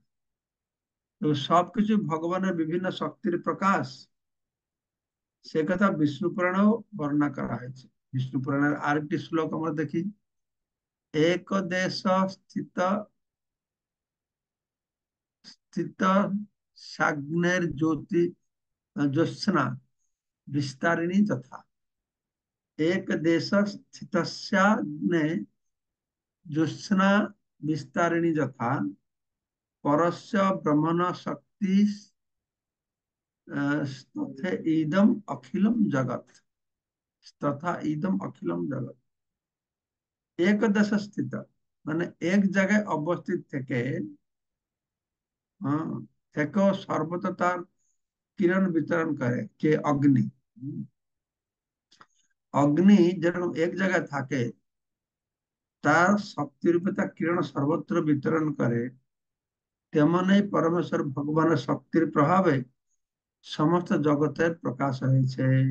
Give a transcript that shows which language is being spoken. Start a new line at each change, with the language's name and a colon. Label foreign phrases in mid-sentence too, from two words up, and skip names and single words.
Bangla: তো সবকিছু ভগবানের বিভিন্ন শক্তির প্রকাশ, সে কথা বিষ্ণু পুরাণেও বর্ণনা করা হয়েছে। বিষ্ণু পুরাণের আরেকটি শ্লোক আমরা দেখি।
Sanskrit: এক দেশ স্থিত স্থিত साग्नेर ज्योति ज्योत्स्ना विस्तारिणी तथा। एक देश स्थितस्याग्ने ज्योत्स्ना विस्तारिणी यथा परस्य ब्रह्मण शक्ति तथे इदम अखिलम जगत। तथा इदम अखिलम जगत, एक देश स्थित
Bangla: মানে এক জায়গায় অবস্থিত থেকে, হ্যাঁ, থেকেও সর্বত্র তার কিরণ বিতরণ করে কে? অগ্নি। অগ্নি যেরকম এক জায়গায় থাকে, তার শক্তিরূপে তার কিরণ সর্বত্র বিতরণ করে, তেমনি পরমেশ্বর ভগবানের শক্তির প্রভাবে সমস্ত জগতের প্রকাশ হয়েছে।